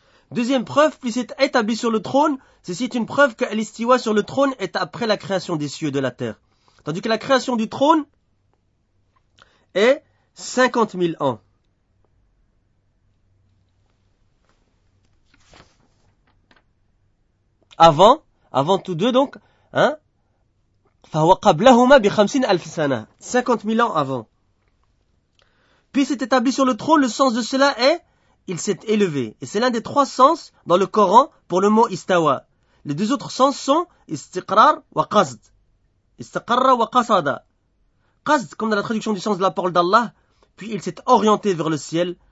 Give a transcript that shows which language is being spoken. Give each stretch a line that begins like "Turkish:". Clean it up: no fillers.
French: Deuxième preuve, puis c'est établi sur le trône, ceci est une preuve que l'istiwa sur le trône est après la création des cieux et de la terre. Tandis que la création du trône est 50 000 ans. Avant tous deux donc, hein?
Arabic: فَهُوَ قَبْلَهُمَا بِخَمْسِينَ أَلْفِسَنَا
French: 50 000 ans avant. Puis c'est établi sur le trône, le sens de cela est il s'est élevé. Et c'est l'un des 3 sens dans le Coran pour le mot istawa. Les 2 autres sens sont istiqrar wa qasd. Istiqarra wa qasada. Qasd, comme dans la traduction du sens de la parole d'Allah, puis il s'est orienté vers le ciel.